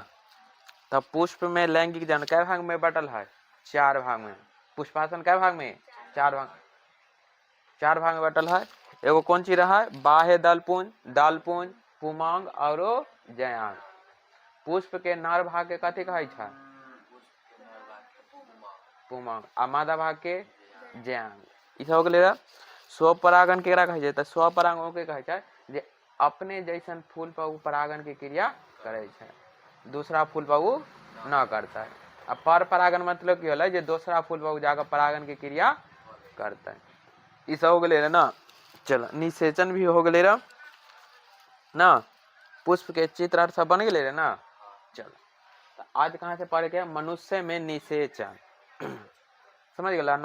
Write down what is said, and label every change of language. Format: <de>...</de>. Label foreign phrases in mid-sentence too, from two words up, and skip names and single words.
<mai>तब पुष्प में लैंगिक जनन कै भाग में बटल है 4 भाग में। पुष्पासन कै भाग में 4 भाग में बटल है। एगो कौन चीज रहा है बाह्य दलपुंज पुमांग और जयांग। पुष्प के नर भाग के कथी कहे छै पुमांग आ मादा भाग के जयांग। ई सब हो गेलै रहा। स्वपरागन केकरा कहे छै त स्वपरागन के कहे छै जे अपने जैसन फूल पर उ परागन के क्रिया करे छै दूसरा फूल पर उ न करता है। आ पर परागन मतलब की होलै जे दूसरा फूल पर उ जाकर परागन के क्रिया करता है। ई सब हो गेलै ना। चलो निषेचन भी हो गेलै रहा ना। पुष्प के चित्र आर सब बन गेलै रे ना। चलो तो आज कहाँ से पढ़े के मनुष्य में निषेचन समझ गला ना।</mai>